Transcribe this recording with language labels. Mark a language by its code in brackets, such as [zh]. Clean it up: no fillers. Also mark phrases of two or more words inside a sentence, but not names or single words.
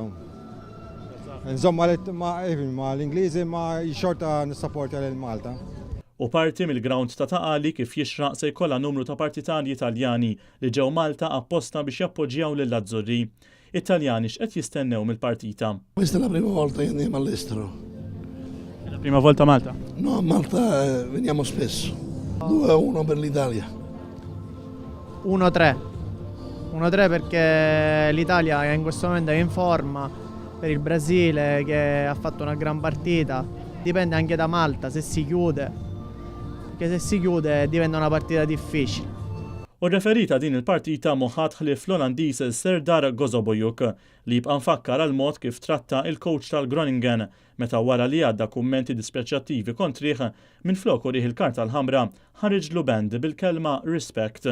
[mt] Insomma, ma l-Ingliżi ma xorta nissapporta l-Malta. U parti mill-ground ta' Taqali kif jixraq se jkollha numru ta' partitanji Italjani li ġew Malta apposta biex jappoġġjaw lill-Azzurri. Italjani x'qed jistennew mill-partita? [it] Questa è la prima volta che andiamo all'estero. È la prima volta a Malta? No, a Malta veniamo spesso. 2-1 per l'Italia. 1-3. 1-3 perché l'Italia che in questo momento è in forma, per il Brasile che ha fatto una gran partita. Dipende anche da Malta se si chiude, perché se si chiude diventa una partita difficile. [mt] U referita din il-partita moħħat ħlif l-Olandiż Serdar Gozobojuk li jibqa' nfakkar għal mod kif tratta il-coach tal-Groningen meta wara li għadda kummenti dispreċjattivi kontrih minflok urih il-karta l-ħamra ħareġlu band bil-kelma respect.